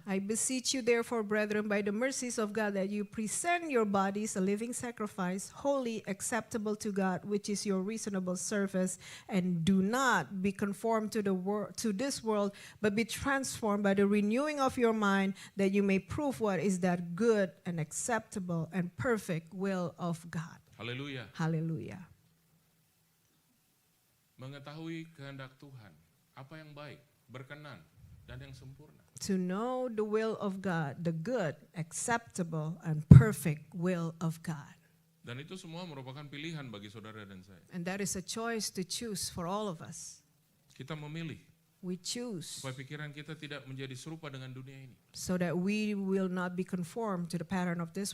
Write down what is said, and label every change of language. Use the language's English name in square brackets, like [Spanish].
[English] I beseech you therefore, brethren, by the mercies of God, that you present your bodies a living sacrifice, holy, acceptable to God, which is your reasonable service, and do not be conformed to this world, but be transformed by the renewing of your mind, that you may prove what is that good and acceptable and perfect will of God. [Indonesian] Haleluya. [English] Hallelujah. [Indonesian] Mengetahui kehendak Tuhan, apa yang baik, berkenan, dan yang sempurna. [English] To know the will of God, the good, acceptable, and perfect will of God. [Indonesian] Dan itu semua merupakan pilihan bagi saudara dan saya. [English] And that is a choice to choose for all of us. [Indonesian] Kita memilih [English] We choose [Indonesian] supaya pikiran kita tidak menjadi serupa dengan dunia ini. [English] so that we will not be conformed to the pattern of this